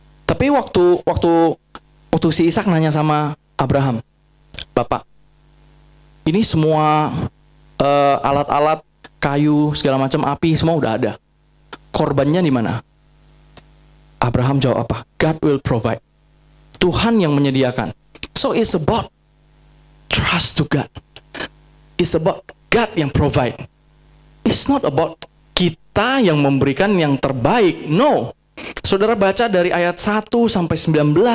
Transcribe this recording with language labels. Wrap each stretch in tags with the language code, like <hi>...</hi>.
<id>Tapi waktu si Ishak nanya sama Abraham, Bapak, ini semua alat-alat, kayu, segala macam, api, semua udah ada. Korbannya di mana? Abraham jawab apa?</id> <en>God will provide.</en> <id>Tuhan yang menyediakan.</id> <en>So it's about trust to God. It's about God yang provide. It's not about</en> <id>kita yang memberikan yang terbaik.</id> <en>No.</en> <id>Saudara baca dari ayat 1 sampai 19.</id>